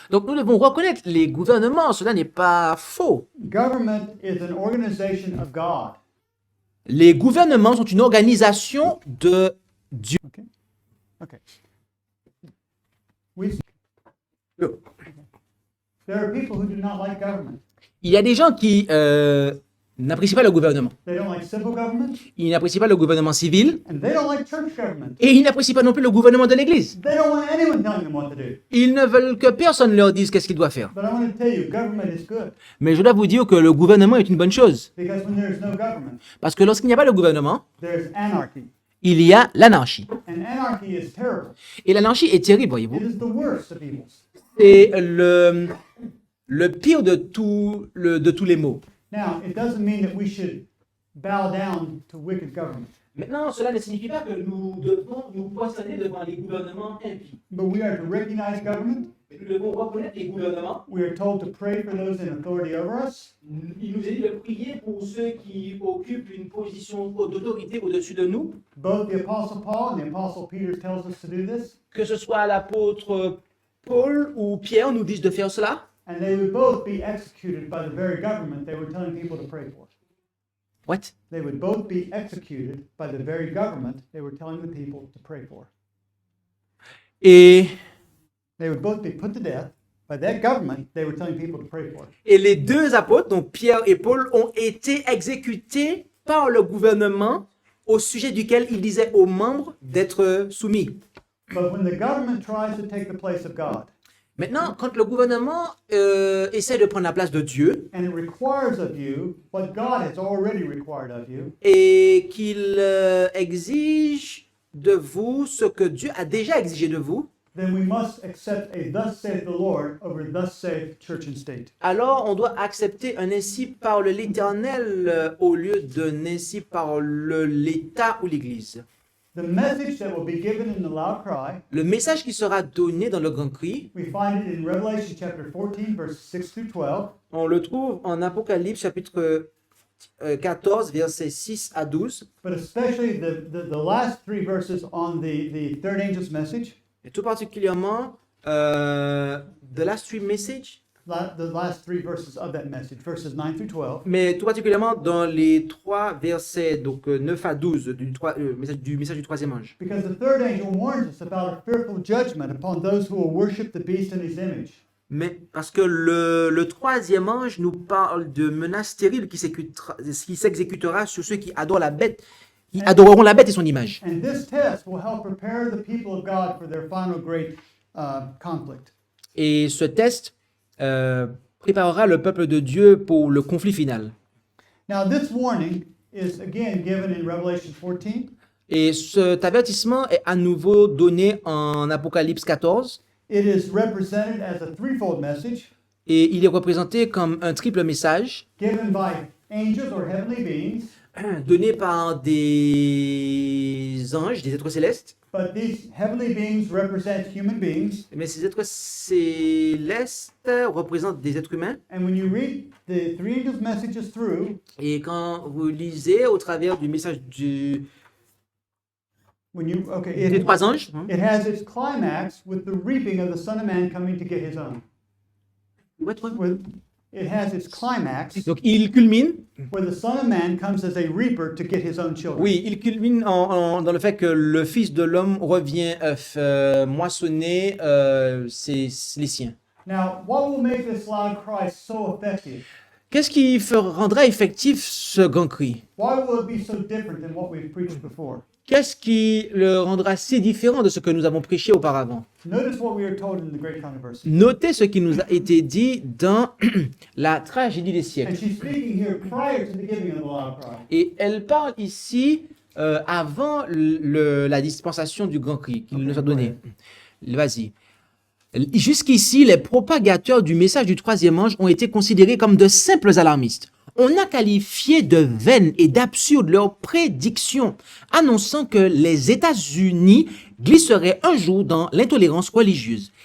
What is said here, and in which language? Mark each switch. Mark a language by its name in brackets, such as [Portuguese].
[French] Donc nous devons reconnaître les gouvernements, cela n'est pas faux. [English] Government is an organization of God. [French] Les gouvernements sont une organisation de Dieu. [English] Okay. Okay. We. There are people who do not like government. [French] Il y a des gens qui n'apprécient pas le gouvernement. [English] They don't like civil government, [French] Ils n'apprécient pas le gouvernement civil [English] and they don't like church government. [French] et ils n'apprécient pas non plus le gouvernement de l'Église. [English] They don't want anyone telling them what to do. [French] Ils ne veulent que personne leur dise qu'est-ce qu'ils doivent faire. [English] But I want to tell you, government is good [French] Mais je dois vous dire que le gouvernement est une bonne chose. [English] because when there is no government, [French] Parce que lorsqu'il n'y a pas de gouvernement, [English] there's anarchy, [French] il y a l'anarchie. [English] and anarchy is terrible. [French] Et l'anarchie est terrible, voyez-vous. [English] It is the worst of evils. [French] C'est le pire de tous les maux. [English] Now, it doesn't mean that we should bow down to wicked government, [French] Maintenant, cela ne signifie pas que nous devons nous poissonner devant les gouvernements impies. [English] but we are to recognize government. [French] Nous devons reconnaître les gouvernements. [English] We are told to pray for those in authority over us. [French] Il nous est dit de prier pour ceux qui occupent une position d'autorité au-dessus de nous. [English] Both the Apostle Paul and the Apostle Peter tells us to do this, [French] Que ce soit l'apôtre Paul ou Pierre nous disent de faire cela. [English] and they would both be executed by the very government they were telling people to pray for. What? They would both be executed by the very government they were telling the people to pray for. [French] Et [English] They would both be put to death by that government they were telling people to pray for. [French] les deux apôtres, donc Pierre et Paul, ont été exécutés par le gouvernement au sujet duquel il disait aux membres d'être soumis. [English] But when the government tries to take the place of God, [French] Maintenant, quand le gouvernement essaie de prendre la place de Dieu [English] and it requires of you what God has already required of you, [French] et qu'il exige de vous ce que Dieu a déjà exigé de vous, [English] then we must accept a thus saith the Lord over thus saith church and state. [French] alors on doit accepter un ainsi par l'Éternel au lieu d'un ainsi par l'État ou l'Église. [English] The message that will be given in the loud cry, [French] Le message qui sera donné dans le grand cri, [English] we find it in Revelation chapter 14, verses 6 through 12. [French] on le trouve en Apocalypse chapitre 14, versets 6 à 12, [English] But especially the last three verses on the third angel's message, [French] et tout particulièrement [English] The Last Three Message, the last three verses of that message, verses 9 through 12, [French] mais tout particulièrement dans les trois versets, donc 9 à 12 du message du troisième ange. [English] because the third angel warns us about a fearful judgment upon those who will worship the beast and his image. [French] Mais parce que le troisième ange nous parle de menaces terribles qui s'exécutera sur ceux qui adorent la bête, qui adoreront la bête et son image. [English] And this test will help prepare the people of God for their final great conflict. [French] Et ce test préparera le peuple de Dieu pour le conflit final. [English] Now, this warning is again given in Revelation 14. [French] Et cet avertissement est à nouveau donné en Apocalypse 14. [English] It is represented as a threefold message [French] Et il est représenté comme un triple message [English] given by angels or heavenly beings. [French] donné par des anges, des êtres célestes. [English] But these heavenly beings represent human beings. [French] Mais ces êtres célestes représentent des êtres humains. [English] And when you read the three angels' messages through, [French] Et quand vous lisez au travers du message [English] when you [French] des trois anges, [English] it has its climax with the reaping of the Son of Man coming to get his own. It has its climax [French] donc il culmine, [English] where the Son of Man comes as a reaper to get his own children. [French] oui, il culmine dans le fait que le Fils de l'homme revient moissonner les siens. [English] Now, what will make this loud cry so effective? [French] Qu'est-ce qui rendra effectif ce grand cri? [English] Why will it be so different than what we've preached before? [French] Qu'est-ce qui le rendra si différent de ce que nous avons prêché auparavant? [English] Notice what we are told in the Great Controversy. [French] Notez ce qui nous a été dit dans la tragédie des [English] And [French] siècles. [English] she's speaking here prior to the giving of the loud cry. [French] Et elle parle ici avant la dispensation du grand cri qu'il nous a donné. Vas-y. Jusqu'ici, les propagateurs du message du troisième ange ont été considérés comme de simples alarmistes. On a qualifié de vaines et d'absurdes leurs prédictions, annonçant que les États-Unis glisseraient un jour dans l'intolérance religieuse.